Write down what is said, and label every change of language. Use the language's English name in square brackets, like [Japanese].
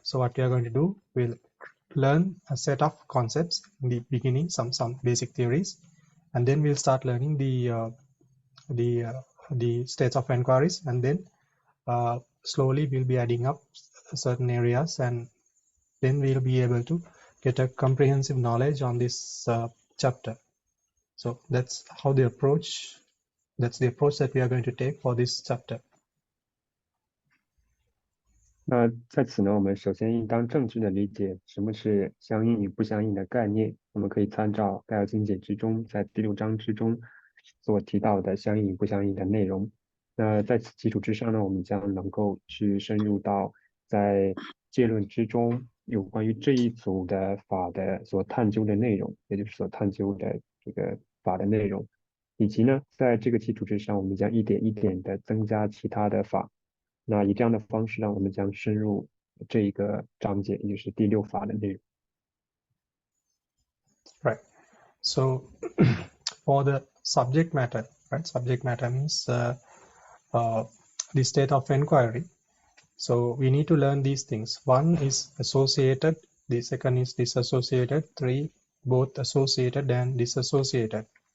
[English] So what we are going to do, we'll learn a set of concepts in the beginning, some basic theories, and then we'll start learning the states of inquiries, and then slowly we'll be adding up certain areas, and then we'll be able to get a comprehensive knowledge on this chapter. So that's how the approach that we are going to take for this chapter. [Chinese] 那在此呢，我们首先应当正确的理解什么是相应与不相应的概念。我们可以参照概要精简之中，在第6章之中所提到的相应与不相应的内容。那在此基础之上呢，我们将能够去深入到在戒论之中有关于这一组的法的所探究的内容，也就是所探究的这个法的内容，以及呢，在这个基础之上，我们将一点一点的增加其他的法。那以这样的方式呢，我们将深入这一个章节，也就是第6法的内容。 [English] Right. So for the subject matter, right? Subject matter means the state of inquiry. So we need to learn these things. One is associated, the second is disassociated, 3 both associated and disassociated.